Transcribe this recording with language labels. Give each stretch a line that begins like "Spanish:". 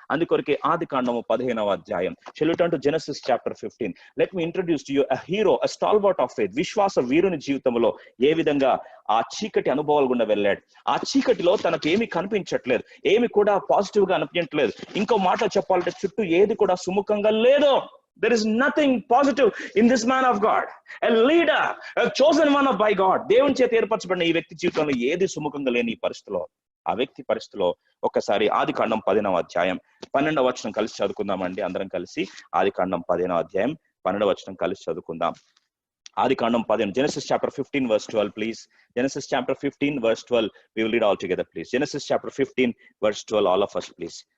Telugu: అందుకొరకే ఆది కాండము 15వ అధ్యాయం.
English: Shall we turn to Genesis chapter 15? Let me introduce to you a hero, a stalwart of faith.
Telugu: విశ్వాస వీరుని జీవితంలో ఏ విధంగా ఆ చీకటి అనుభవాలు గుండా వెళ్ళాడు. ఆ చీకటిలో తనకు ఏమి కనిపించట్లేదు, ఏమి కూడా పాజిటివ్ గా అనిపించట్లేదు. ఇంకో మాట చెప్పాలంటే చుట్టూ ఏది కూడా సుముఖంగా లేదు.
English: There is nothing positive in this man of God. A leader, a chosen one by God.
Telugu: దేవుని చేత ఏర్పరచబడిన ఈ వ్యక్తి జీవితంలో ఏది సుముఖంగా లేని ఈ పరిస్థితిలో, ఆ వ్యక్తి పరిస్థితిలో ఒక్కసారి ఆదికాండం 10వ అధ్యాయం 12వ వచనం కలిసి చదువుకుందామండి. అందరం కలిసి ఆదికాండం 10వ అధ్యాయం 12వ వచనం కలిసి చదువుకుందాం. ఆదికాండం 10,
English: Genesis chapter 15 verse 12, please. Genesis chapter 15 verse 12, we will read all together, please. Genesis chapter 15 verse 12, all of us, please.